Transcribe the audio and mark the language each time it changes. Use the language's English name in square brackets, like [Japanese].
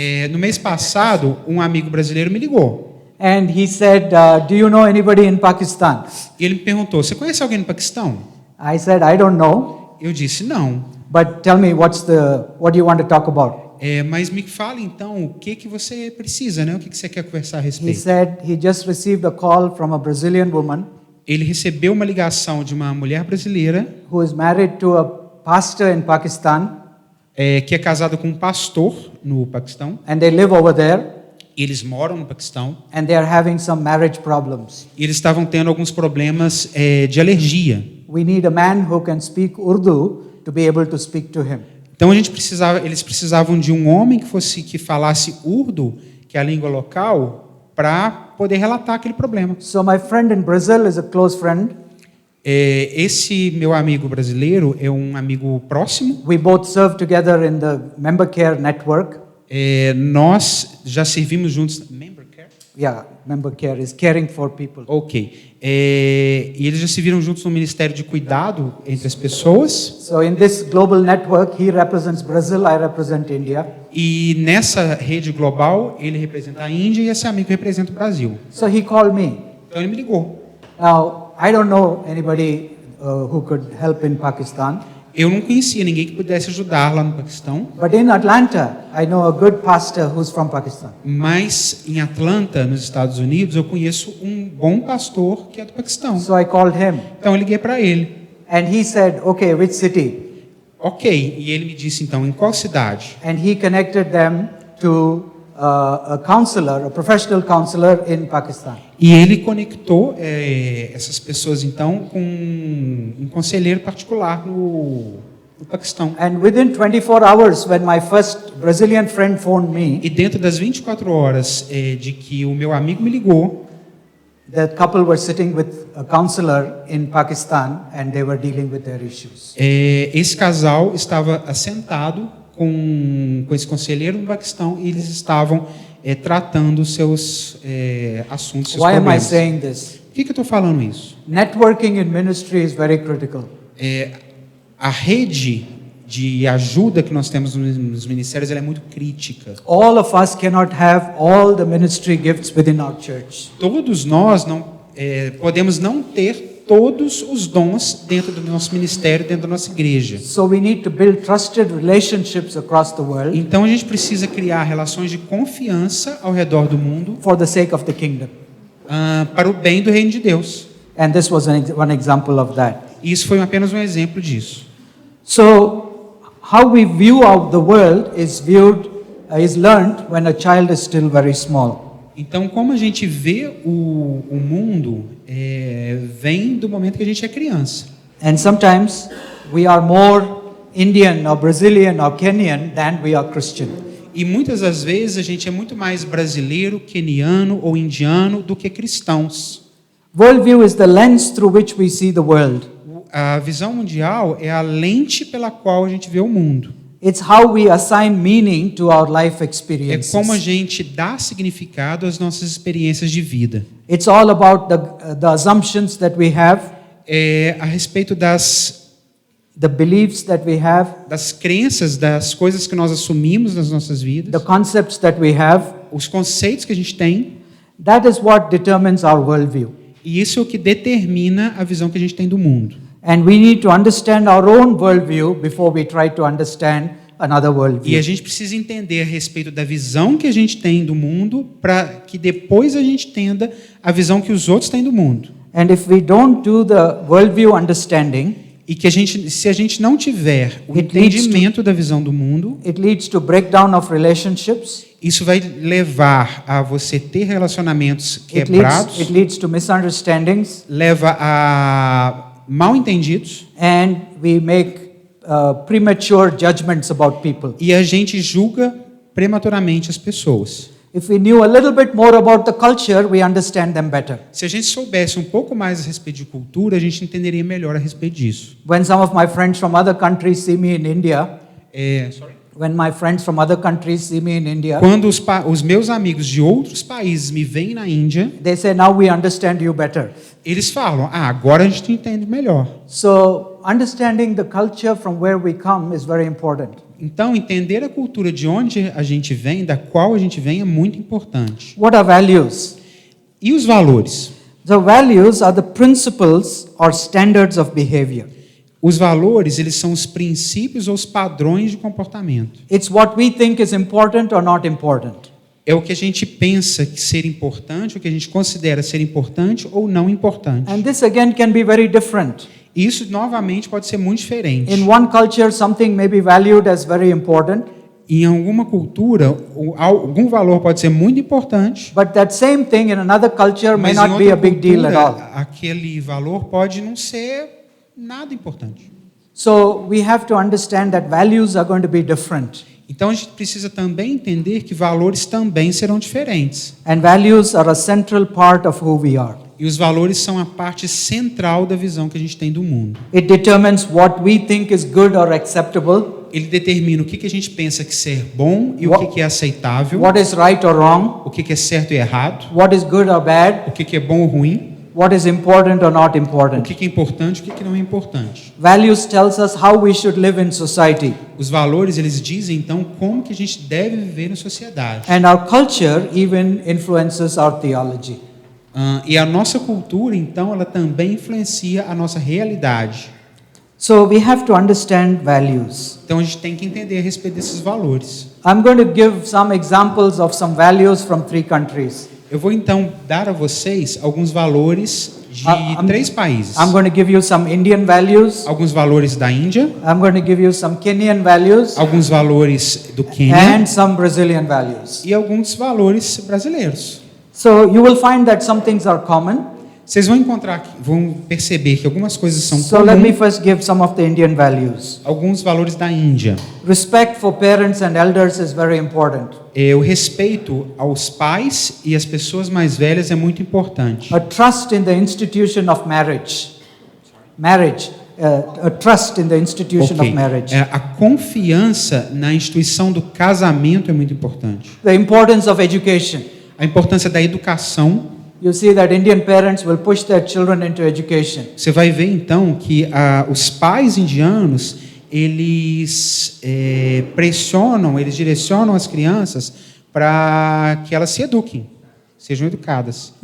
[Portuguese] No mês passado, um amigo brasileiro me ligou. [English] And he said, do you know anybody in Pakistan? [Portuguese] E ele me perguntou, você conhece alguém no Paquistão? [English] I said, I don't know. [Portuguese] Eu disse, não. [English] But tell me, what do you want to talk about? [Portuguese] Mas me fala então o que você precisa, né? O que você quer conversar a [English] He [Portuguese] respeito? [English] said he just received a call from a Brazilian woman [Portuguese] Ele recebeu uma ligação de uma mulher brasileira [English] who is married to a pastor in Pakistan, [Portuguese] que é casada com um pastor no Paquistão. [English] and they live over there, [Portuguese] Eles moram no Paquistão [English] and they are having some marriage problems. [Portuguese] e eles estavam tendo alguns problemas de alergia. [English] We need a man who can speak Urdu to be able to speak to him. [Portuguese] Então eles precisavam de um homem que falasse urdu, que é a língua local, para poder relatar aquele problema. [English] So my friend in Brazil is a close friend. [Portuguese] Esse meu amigo brasileiro é um amigo próximo. [English] We both serve together in the Member Care network. [Portuguese] Nós já servimos juntos. Member Care? [English] Yeah, Member Care is caring for people. Ok. [Portuguese] E eles já se viram juntos no Ministério de Cuidado entre as pessoas. [English] So in this global network, he represents Brazil, I represent India. [Portuguese] E nessa rede global, ele representa a Índia e esse amigo representa o Brasil. [English] So he called me. [Portuguese] Então ele me ligou. [English] Now, I don't know anybody who could help in Pakistan, [Portuguese] Eu não conhecia ninguém que pudesse ajudar lá no Paquistão, [English] but in Atlanta, I know a good pastor who's from Pakistan. [Portuguese] mas em Atlanta, nos Estados Unidos, eu conheço um bom pastor que é do Paquistão. [English] So I called him, [Portuguese] Então eu liguei para ele. [English] and he said, okay, which city? [Portuguese] Ok, e ele me disse então, em qual cidade? [English] And he connected them to a counselor, a professional counselor in Pakistan. [Portuguese] E ele conectou essas pessoas então com um conselheiro particular no Paquistão. [English] And within 24 hours, when my first Brazilian friend phoned me, [Portuguese] E dentro das 24 horas de que o meu amigo me ligou, [English] the couple were sitting with a counselor in Pakistan and they were dealing with their issues. [Portuguese] esse casal estava assentado com esse conselheiro no Paquistão e eles estavam tratando seus assuntos, seus [English] Why am I [Portuguese] problemas. [English] saying this? [Portuguese] Por que eu estou falando isso? [English] Networking in ministry is very critical. [Portuguese] A rede de ajuda que nós temos nos ministérios ela é muito crítica. [English] All of us cannot have all the ministry gifts within our church. [Portuguese] Todos nós podemos não ter todos os dons dentro do nosso ministério, dentro da nossa igreja. [English] So we need to build trusted relationships across the world [Portuguese] Então a gente precisa criar relações de confiança ao redor do mundo [English] for the sake of the kingdom. [Portuguese] para o bem do reino de Deus. [English] And this was one example of that. [Portuguese] E isso foi apenas um exemplo disso. [English] So how we view out the world is learned when a child is still very small. [Portuguese] Então, como a gente vê o mundo, vem do momento que a gente é criança. [English] And sometimes we are more Indian or Brazilian or Kenyan than we are Christian. [Portuguese] E muitas das vezes a gente é muito mais brasileiro, queniano ou indiano do que cristãos. [English] Worldview is the lens through which we see the world. [Portuguese] A visão mundial é a lente pela qual a gente vê o mundo. [English] It's how we assign meaning to our life [Portuguese] É [English] experiences. [Portuguese] como a gente dá significado às nossas experiências de vida. [English] It's all about the assumptions that we have, [Portuguese] A respeito [English] the beliefs that we have, [Portuguese] das crenças, das coisas que nós assumimos nas nossas vidas, [English] the concepts that we have. [Portuguese] os conceitos que a gente tem, [English] That is what determines our worldview. [Portuguese] e isso é o que determina a visão que a gente tem do mundo. [English] And we need to understand our own worldview before we try to understand another [Portuguese] E a [English] worldview. [Portuguese] gente precisa entender a respeito da visão que a gente tem do mundo para que depois a gente entenda a visão que os outros têm do mundo. [English] And if we don't do the worldview understanding, [Portuguese] E que se a gente não tiver o [English] It leads to- [Portuguese] entendimento da visão do mundo, [English] it leads to breakdown of relationships. [Portuguese] isso vai levar a você ter relacionamentos [English] It [Portuguese] quebrados, [English] leads to misunderstandings, [Portuguese] leva a mal entendidos, [English] and we make premature judgments about people. [Portuguese] e a gente julga prematuramente as pessoas. [English] If we knew a little bit more about the culture, we understand them better. [Portuguese] Se a gente soubesse um pouco mais a respeito de cultura, a gente entenderia melhor a respeito disso. [English] When some of my friends from other countries see me in India, when my friends from other countries see me in India, [Portuguese] Quando os meus amigos de outros países me veem na Índia, [English] they say, now we understand you better. [Portuguese] eles falam, agora a gente entende melhor. [English] So understanding the culture from where we come is very important. [Portuguese] Então, entender a cultura de onde a gente vem, da qual a gente vem, é muito importante. [English] What are values? [Portuguese] E os valores? [English] The values are the principles or standards of behavior. [Portuguese] Os valores, eles são os princípios ou os padrões de comportamento. [English] It's what we think is important or not important. [Portuguese] É o que a gente pensa que ser importante, o que a gente considera ser importante ou não importante. [English] And this again can be very different. [Portuguese] Isso, novamente, pode ser muito diferente. [English] In one culture, something may be valued as very important, [Portuguese] Em alguma cultura, algum valor pode ser muito importante, [English] but that same thing in another culture may [Portuguese] mas em [English] not be a [Portuguese] outra [English] big deal at all. [Portuguese] cultura, aquele valor pode não ser nada importante. [English] So we have to understand that values are going to be different. [Portuguese] Então a gente precisa também entender que valores também serão diferentes. [English] And values are a central part of who we are. [Portuguese] E os valores são a parte central da visão que a gente tem do mundo. [English] It determines what we think is good or acceptable, [Portuguese] Ele determina o que a gente pensa que ser bom e o que é aceitável, [English] what is right or wrong, [Portuguese] o que é certo e errado, [English] what is good or bad, [Portuguese] o que é bom ou ruim, [English] what is important or not [Portuguese] o [English] important. [Portuguese] que é importante e o que não é importante. [English] Values tells us how we should live in society. [Portuguese] Os valores, eles dizem então como que a gente deve viver na sociedade. [English] And our culture even influences our theology. [Portuguese] E a nossa cultura, então, ela também influencia a nossa realidade. [English] So we have to understand values. [Portuguese] Então a gente tem que entender a respeito desses valores. [English] I'm going to give some examples of some values from 3 countries. [Portuguese] Eu vou então dar a vocês alguns valores de [English] I'm- [Portuguese] 3 países. [English] I'm going to give you some Indian values. [Portuguese] Alguns valores da Índia, [English] I'm going to give you some Kenyan values [Portuguese] alguns valores do Quênia [English] and some Brazilian values. [Portuguese] e alguns valores brasileiros. [English] So you will find that some things are common. [Portuguese] Vocês vão encontrar, vão perceber que algumas coisas são [English] So let me [Portuguese] comuns, [English] first give some of the Indian values. [Portuguese] alguns valores da Índia. [English] Respect for parents and elders is very important. [Portuguese] O respeito aos pais e às pessoas mais velhas é muito importante. [English] A trust in the institution of marriage. Marriage. A trust in the institution Ok. of marriage. [Portuguese] A confiança na instituição do casamento é muito importante. [English] The importance of education. [Portuguese] A importância da educação. [English] You see that Indian parents will push their children into education. [Portuguese] Você vai ver então que os pais indianos eles pressionam, eles direcionam as crianças para que elas se eduquem, sejam educadas.